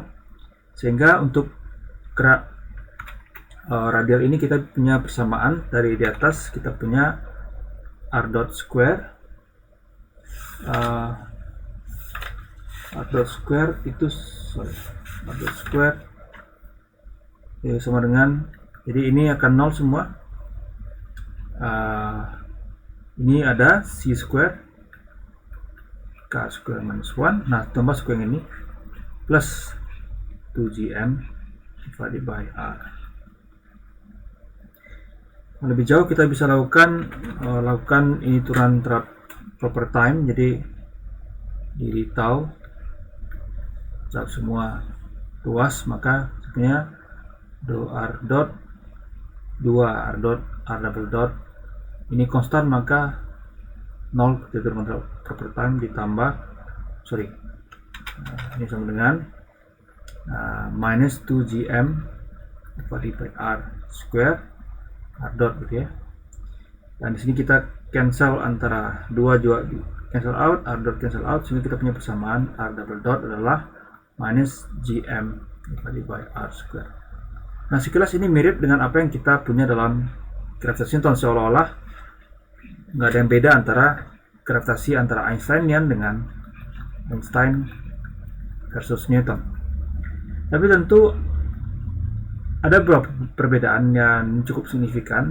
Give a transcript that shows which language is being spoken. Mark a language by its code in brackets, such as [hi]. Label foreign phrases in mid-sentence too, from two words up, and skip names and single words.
[id] Sehingga untuk gerak radial ini kita punya persamaan dari di atas, kita punya [en] r dot square r dot square [id] sama dengan, jadi ini akan 0 semua. Ini ada [en] c square k square minus 1, [id] nah tambah square ini [en] plus 2gm divided by r. [id] Lebih jauh kita bisa lakukan ini turun terhadap [en] proper time, [id] jadi di tau terhadap semua ruas, maka sebenarnya [en] do r dot 2 r dot r double dot [id] ini konstan, maka 0 ketika kontrol [en] proper time [id] ditambah ini sama dengan [en] minus 2gm divided by r square r dot [id] gitu ya. Dan di sini kita cancel antara dua juga [en] cancel out, r dot cancel out, [id] sehingga kita punya persamaan [en] r double dot [id] adalah [en] minus gm divided by r square. [id] Nah, sekilas ini mirip dengan apa yang kita punya dalam gravitasi Newton, seolah-olah nggak ada yang beda antara gravitasi antara Einsteinian dengan Einstein versus Newton. Tapi tentu ada beberapa perbedaan yang cukup signifikan.